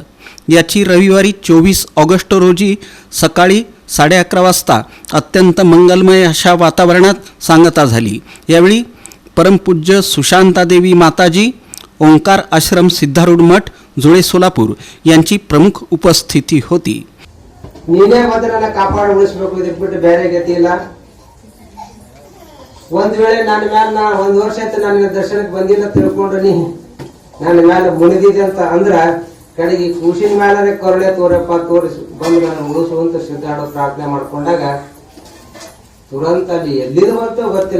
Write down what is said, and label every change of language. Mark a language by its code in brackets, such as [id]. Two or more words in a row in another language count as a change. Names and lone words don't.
[mr] याची रविवारी 24 ऑगस्ट रोजी सकाळी 11:30 वाजता अत्यंत मंगलमय अशा वातावरणात सांगता झाली. यावेळी परमपूज्य सुशांतादेवी माताजी, ओंकार आश्रम सिद्धारूढ मठ जुळे सोलापूर यांची प्रमुख उपस्थिती होती. [kn] ನೀನೇ ಮೊದಲನ್ನ ಕಾಪಾಡಿ ಉಳಿಸಬೇಕು, ಇದಕ್ಕೆ ಬಿಟ್ಟು ಬೇರೆ ಗತಿ ಇಲ್ಲ. ಒಂದ್ ವೇಳೆ ನನ್ನ ಮ್ಯಾಲ ನಾ ಒಂದ್ ವರ್ಷ ಆಯ್ತು ನನಗೆ ದರ್ಶನಕ್ಕೆ ಬಂದಿಲ್ಲ ತಿಳ್ಕೊಂಡ್ರೆ ನೀ ನನ್ನ ಮ್ಯಾಲ ಮುನಿದಿದೆ ಅಂತ ಅಂದ್ರ ಕಡೆಗೆ ಕೂಸಿನ ಮ್ಯಾಲನೆ ಕರುಣೆ ತೋರಪ್ಪ ತೋರಿಸಿ ಬಂದು ನಾನು ಉಳಿಸುವಂತ ಸಿದ್ಧಾಡೋ ಪ್ರಾರ್ಥನೆ ಮಾಡ್ಕೊಂಡಾಗ ತುರಂತ ಅಲ್ಲಿ ಎಲ್ಲಿದು ಬಂತು ಗೊತ್ತಿಲ್ಲ.